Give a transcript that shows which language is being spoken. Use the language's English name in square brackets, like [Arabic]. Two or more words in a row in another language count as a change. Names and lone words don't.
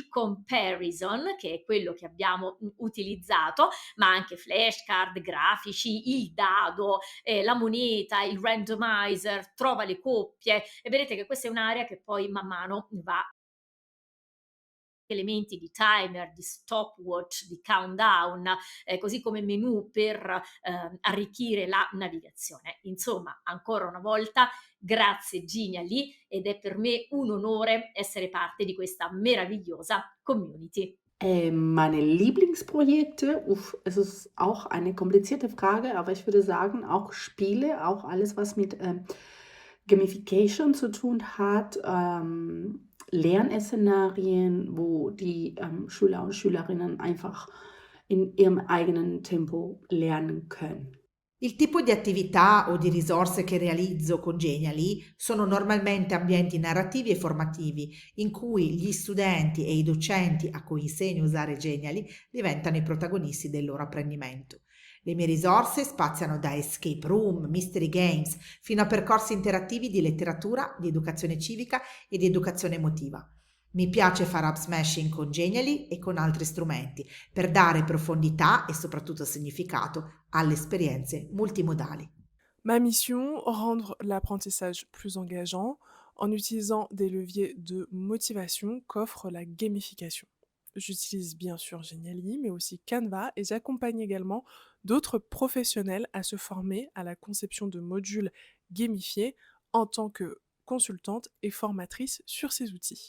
[Italian] comparison, che è quello che abbiamo utilizzato, ma anche flashcard, grafici, il dado, la moneta, il randomizer, trova le coppie, e vedete che questa è un'area che poi man mano va elementi di timer, di stopwatch, di countdown, così come menu per arricchire la navigazione. Insomma, ancora una volta, grazie Genially, ed è per me un onore essere parte di questa meravigliosa community. [German] Meine Lieblingsprojekte, es ist auch eine komplizierte Frage, aber ich würde sagen, auch Spiele, auch alles, was mit Gamification zu tun hat, Lernszenarien, wo die Schüler und Schülerinnen einfach in ihrem eigenen Tempo lernen können. [Italian] Il tipo di attività o di risorse che realizzo con Genially sono normalmente ambienti narrativi e formativi in cui gli studenti e i docenti a cui insegno a usare Genially diventano i protagonisti del loro apprendimento. Le mie risorse spaziano da [English] escape room, mystery games, [Italian] fino a percorsi interattivi di letteratura, di educazione civica e di educazione emotiva. Mi piace fare [English] up smashing [Italian] con Genially e con altri strumenti per dare profondità e soprattutto significato alle esperienze multimodali. [French] Ma mission, rendre l'apprentissage plus engageant en utilisant des leviers de motivation qu'offre la gamification. J'utilise bien sûr Genially, mais aussi Canva, et j'accompagne également d'autres professionnels à se former à la conception de modules gamifiés en tant que consultante et formatrice sur ces outils.